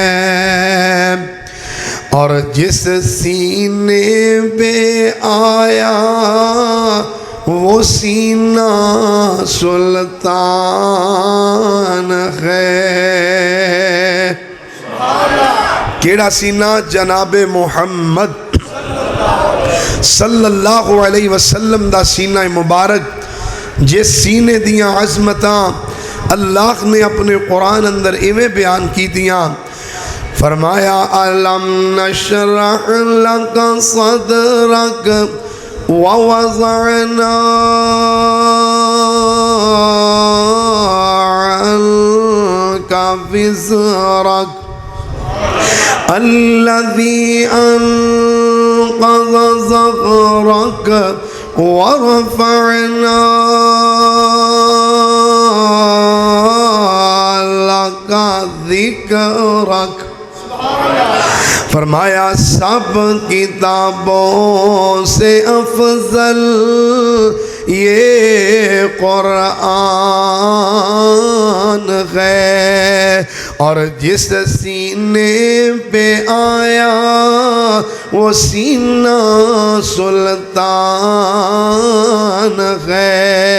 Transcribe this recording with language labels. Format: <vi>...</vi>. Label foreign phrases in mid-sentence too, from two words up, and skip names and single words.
<ur>اور جس سینے پہ آیا وہ سینہ سلطان ہے.</ur> <pa>کیڑا سینہ؟ جناب محمد</pa> <ar>صلی اللہ علیہ وسلم</ar> <pa>دا سینہ مبارک. جس سینے دیاں عظمتاں اللہ نے اپنے قرآن اندر ایویں بیان کی دیاں.</pa> <ar>فرمایا أَلَمْ نَشْرَحْ لَكَ صَدْرَكَ وَوَضَعْنَا عَنْكَ وِزْرَكَ الَّذِي أَنْقَضَ ظَهْرَكَ وَرَفَعْنَا لَكَ ذِكْرَكَ.</ar> <ur>فرمایا سب کتابوں سے افضل یہ قرآن ہے. اور جس سینے پہ آیا وہ سینہ سلطان ہے.</ur>